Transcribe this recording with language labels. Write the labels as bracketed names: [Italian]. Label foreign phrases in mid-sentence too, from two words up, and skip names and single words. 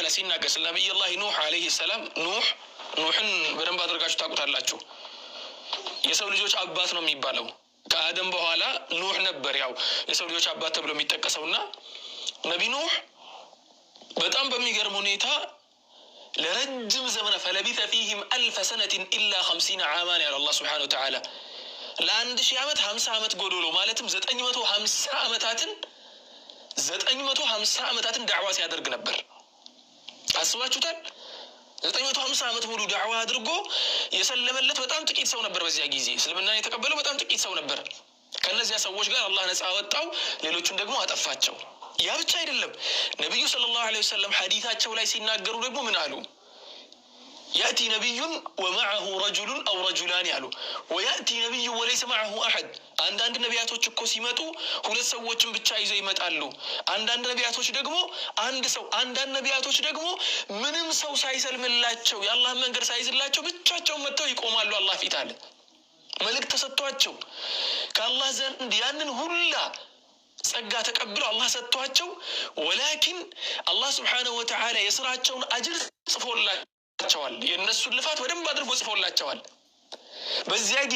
[Amharic] ሲናገር ስለ ነብዩላህ ኑህ አለይሂ ሰላም ኑህን በደንብ አድርጋችሁ ታውቁታላችሁ። የሰው ልጆች አባት ነው የሚባለው። ከአደም በኋላ ኑህ ነበር ያው የሰው ልጆች አባት ተብሎ የሚጠቀሰውና ነቢ ኑህ በጣም በሚገርም ሁኔታ ለረጅም ዘመን [Arabic] فلبث فيهم 1000 سنة إلا 50 عاما [Amharic] ያለ [Arabic] الله سبحانه وتعالى [Amharic] ለ1000 ዓመት 50 ዓመት ጎዶሎ ማለትም 950 ዓመታትን ዳዕዋ ሲያደርግ ነበር። አስባችሁታል? 950 ዓመት ሙሉ ዳዕዋ አድርጎ የሰለመለት በጣም ጥቂት ሰው ነበር። በዚያ ጊዜ እስልምናን የተቀበለው በጣም ጥቂት ሰው ነበር። ከነዚያ ሰዎች ጋር አላህ ነፃ አወጣው፣ ሌሎቹን ደግሞ አጠፋቸው። ያ ብቻ አይደለም። ነብዩ [Arabic] صلى الله عليه وسلم [Amharic] ሐዲታቸው ላይ ሲናገሩ ደግሞ ምን አሉ? [Arabic] يأتي نبي ومعه رجل أو رجلان [Amharic] ያሉ [Arabic] ويأتي نبي وليس معه أحد [Amharic] አንዳንድ ነቢያቶች እኮ ሲመጡ ሁለት ሰዎችን ብቻ ይዘው ይመጣሉ። አንዳንድ ነቢያቶች ደግሞ አንድ ሰው፣ አንዳንድ ነቢያቶች ደግሞ ምንም ሰው ሳይሰልምላቸው የአላህን መንገድ ሳይዝላቸው ብቻቸውን መጥተው ይቆማሉ አላህ ፊት አለ። መልእክት ተሰጥቷቸው ከአላህ ዘንድ ያንን ሁላ ጸጋ ተቀብለው አላህ ሰጥቷቸው፣ ወላኪን [Arabic] الله سبحانه وتعالى [Amharic] የስራቸውን አጅር ጽፎላቸዋል። የእነሱን ልፋት በደንብ አድርጎ ጽፎላቸዋል። በዚያ ጊዜ